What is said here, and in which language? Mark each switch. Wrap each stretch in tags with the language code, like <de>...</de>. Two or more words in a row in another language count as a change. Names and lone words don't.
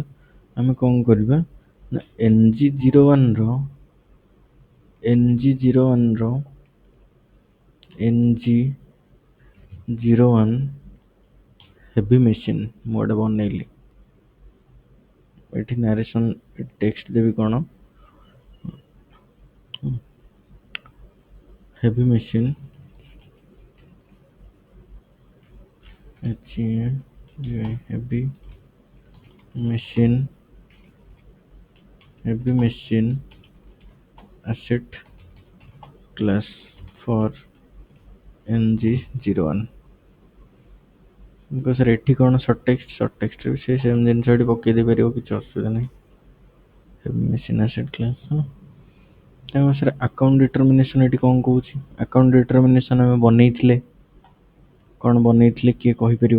<or>ଆମେ କ'ଣ କରିବା ନା NG01ର NG01</or> <en>heavy machine</en> <or>ମୁଁ ଗୋଟେ ବନେଇଲି। ଏଠି</or> <en>narration text</en> <or>ଦେବି କ'ଣ,</or> <en>heavy machine asset class for NG01।</en> <or>ସାର୍ ଏଠି କ'ଣ ସର୍ଟ ଟେକ୍ସଟରେ ବି ସେ ସେମ୍ ଜିନିଷ ଏଠି ପକେଇ ଦେଇପାରିବ, କିଛି ଅସୁବିଧା ନାହିଁ।</or> <en>heavy machine asset class.</en> <or>ତେଣୁ ସାର୍</or> <en>account determination</en> <or>ଏଠି କ'ଣ କହୁଛି?</or> <en>account determination</en> <or>ଆମେ ବନେଇଥିଲେ, କ'ଣ ବନେଇଥିଲେ କିଏ କହିପାରିବ?</or>